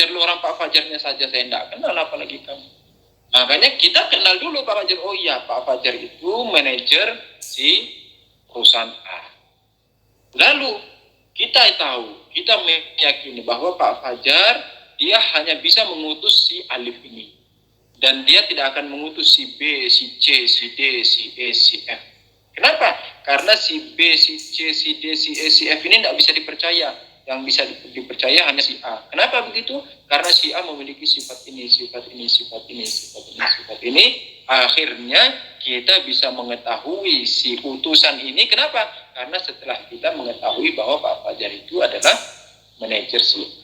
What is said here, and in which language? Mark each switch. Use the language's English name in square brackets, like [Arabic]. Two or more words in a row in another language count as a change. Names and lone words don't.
[Indonesian] Lu orang Pak Fajarnya saja saya tidak kenal, apalagi kamu. Makanya kita kenal dulu Pak Fajar. Oh iya, Pak Fajar itu manajer si perusahaan A. Lalu kita tahu, kita meyakini bahwa Pak Fajar dia hanya bisa mengutus si Alif ini. Dan dia tidak akan mengutus si B, si C, si D, si E, si F. Kenapa? Karena si B, si C, si D, si E, si F ini tidak bisa dipercaya. Yang bisa dipercaya hanya si A. Kenapa begitu? Karena si A memiliki sifat ini, sifat ini, sifat ini, sifat ini, sifat ini. Akhirnya kita bisa mengetahui si utusan ini. Kenapa? Karena setelah kita mengetahui bahwa Pak Fajar itu adalah manajer si A.